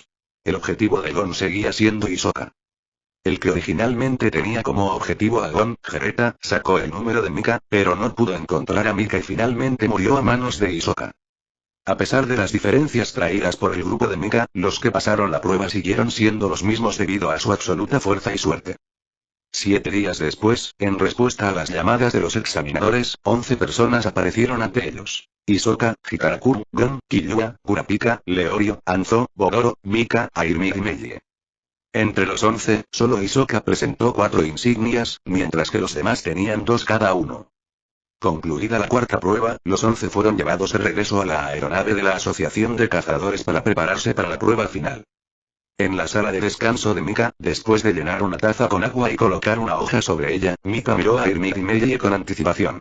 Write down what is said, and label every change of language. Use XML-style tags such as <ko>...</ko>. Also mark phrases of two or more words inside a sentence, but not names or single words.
<es>El objetivo de Gon seguía siendo Hisoka. El que originalmente tenía como objetivo a Gon, Jereta, sacó el número de Mika, pero no pudo encontrar a Mika y finalmente murió a manos de Hisoka. A pesar de las diferencias traídas por el grupo de Mika, los que pasaron la prueba siguieron siendo los mismos debido a su absoluta fuerza y suerte. 7 días después, en respuesta a las llamadas de los examinadores, 11 personas aparecieron ante ellos. Hisoka, Hikarakuru, Gon, Killua, Kurapika, Leorio, Anzo, Bogoro, Mika, Airmid y Melie. Entre los 11, solo Hisoka presentó 4 insignias, mientras que los demás tenían 2 cada uno. Concluida la 4ª prueba, los 11 fueron llevados de regreso a la aeronave de la Asociación de Cazadores para prepararse para la prueba final. En la sala de descanso de Mika, después de llenar una taza con agua y colocar una hoja sobre ella, Mika miró a Airmid y Melie con anticipación.</es>